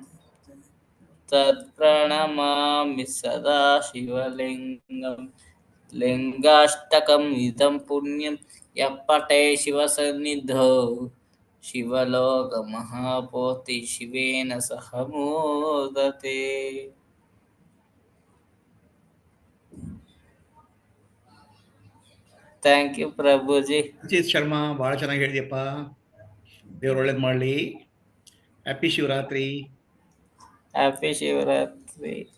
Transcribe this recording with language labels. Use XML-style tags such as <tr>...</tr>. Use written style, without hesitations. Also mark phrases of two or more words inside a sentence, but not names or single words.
<sa>तत्प्रणमामि सदाशिवलिङ्गम् लिङ्गाष्टकम् इदं पुण्यं यः पठे शिवसन्निधौ शिवलोकमहापोति शिवेन सह मोदते.</sa> <en>thank you ಪ್ರಭುಜಿ.</en> <kn>ಅಜಿತ್ ಶರ್ಮಾ ಬಹಳ ಚೆನ್ನಾಗಿ ಹೇಳಿದ್ಯಪ್ಪ. ದೇವ್ರು ಒಳ್ಳೇದು ಮಾಡಲಿ. ಹ್ಯಾಪಿ ಶಿವರಾತ್ರಿ. ಹ್ಯಾಪಿ ಶಿವರಾತ್ರಿ.</kn>